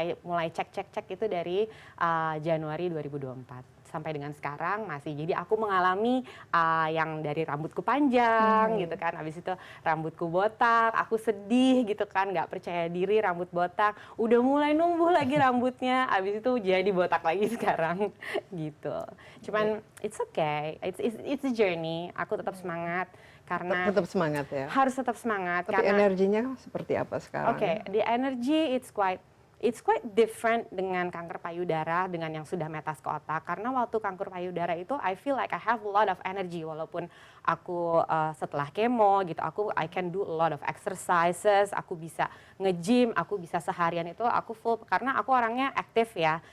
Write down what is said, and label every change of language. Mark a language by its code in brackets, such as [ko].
[id] Mulai cek itu dari Januari 2024 sampai dengan sekarang masih. Jadi aku mengalami yang dari rambutku panjang gitu kan, habis itu rambutku botak, aku sedih gitu kan, nggak percaya diri rambut botak, udah mulai numbuh lagi rambutnya, habis itu jadi botak lagi sekarang gitu. Cuman [en] it's okay, it's a journey. [id] Aku tetap semangat karena tetap semangat ya. Harus tetap semangat. Tapi karena energinya seperti apa sekarang? [en] The energy it's quite different [id] dengan kanker payudara, dengan yang sudah metas ke otak. Karena waktu kanker payudara itu [en] I feel like I have a lot of energy, [id] walaupun aku setelah kemo gitu, [en] I can do a lot of exercises, [id] aku bisa nge-gym, aku bisa seharian itu aku full, karena aku orangnya aktif ya.